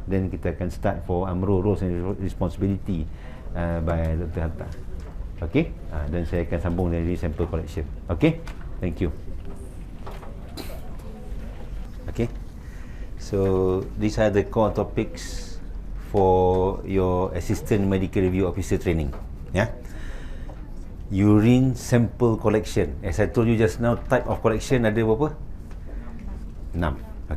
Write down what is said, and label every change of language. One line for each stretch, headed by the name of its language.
Malay: Then kita akan start for AMRO Roles and Responsibility by Dr. Hatta. Okay, dan saya akan sambung dari sample collection.
English: Okay, thank you. Okay, so these are the core topics for your Assistant Medical Review Officer training. Urine sample collection. As I told you just now, type of collection
Malay: ada berapa?
English: 6.